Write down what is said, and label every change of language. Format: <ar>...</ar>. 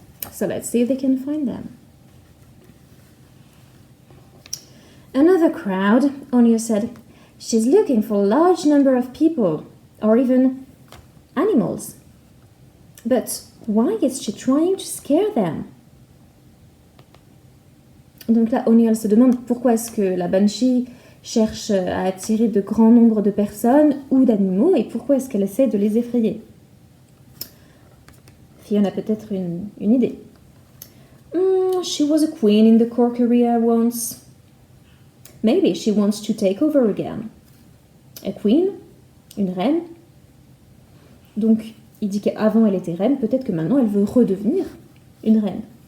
<en>So let's see if they can find them. Another crowd, Onya said. She's looking for a large number of people, or even animals. But why is she trying to scare them?</en> <fr>Donc là, Onya se demande pourquoi est-ce que la Banshee cherche à attirer de grands nombres de personnes ou d'animaux et pourquoi est-ce qu'elle essaie de les effrayer. Fionn a peut-être une idée.</fr> <en>She was a queen in the Cork area once. Maybe she wants to take over again. A queen?</en> <fr>Une reine? Donc, il dit qu'avant elle était reine, peut-être que maintenant elle veut redevenir une reine.</fr>